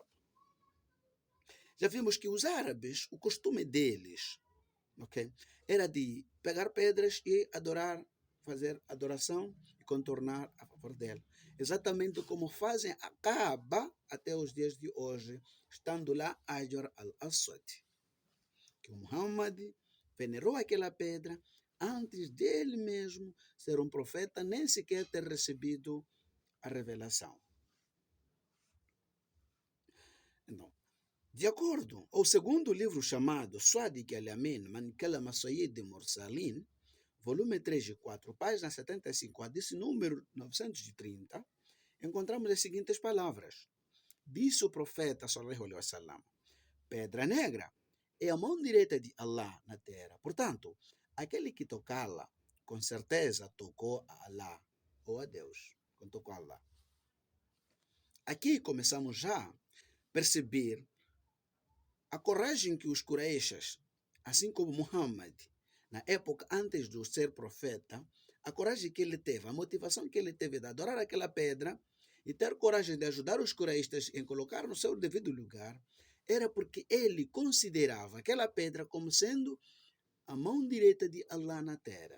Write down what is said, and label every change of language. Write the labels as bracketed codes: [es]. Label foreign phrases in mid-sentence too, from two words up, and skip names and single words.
[pt] Já vimos que os árabes, o costume deles, okay, era de pegar pedras e fazer adoração e contornar a favor dela. Exatamente como fazem a Kaaba até os dias de hoje, estando lá Hajar al-Aswad. Que Muhammad venerou aquela pedra antes dele mesmo ser um profeta, nem sequer ter recebido a revelação. Então, de acordo ao segundo livro chamado Sadiq al-Amin, Man Kalama Sayyid Mursalin, volume 3 e 4, página 75, hadith número 930, encontramos as seguintes palavras. Disse o profeta, [ar] صلى الله عليه وسلم, [pt] pedra negra é a mão direita de Allah na terra. Portanto, aquele que tocá-la, com certeza tocou a Allah, ou a Deus, quando tocou a Allah. Aqui começamos já a perceber a coragem que os Quraishas, assim como Muhammad, na época antes de ser profeta, a coragem que ele teve, a motivação que ele teve de adorar aquela pedra e ter coragem de ajudar os Quraishas em colocar no seu devido lugar, era porque ele considerava aquela pedra como sendo a mão direita de Allah na terra.